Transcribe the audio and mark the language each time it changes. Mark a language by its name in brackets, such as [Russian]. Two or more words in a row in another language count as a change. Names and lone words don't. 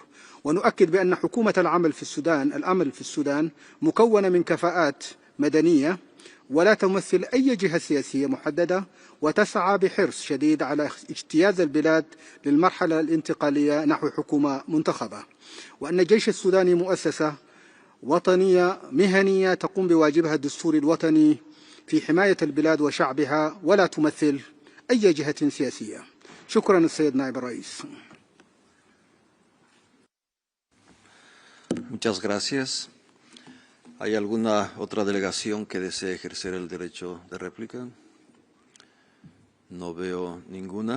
[Arabic] ونؤكد بأن حكومة الأمل في السودان مكونة من كفاءات مدنية ولا تمثل أي جهة سياسية محددة، وتسعى بحرص شديد على اجتياز البلاد للمرحلة الانتقالية نحو حكومة منتخبة، وأن الجيش السوداني مؤسسة وطنية مهنية تقوم بواجبها الدستوري الوطني في حماية البلاد وشعبها ولا تمثل أي جهة سياسية. شكرا السيد نائب الرئيس. [Spanish] Muchas gracias. ¿Hay alguna otra delegación que desee ejercer el derecho de réplica? No veo ninguna.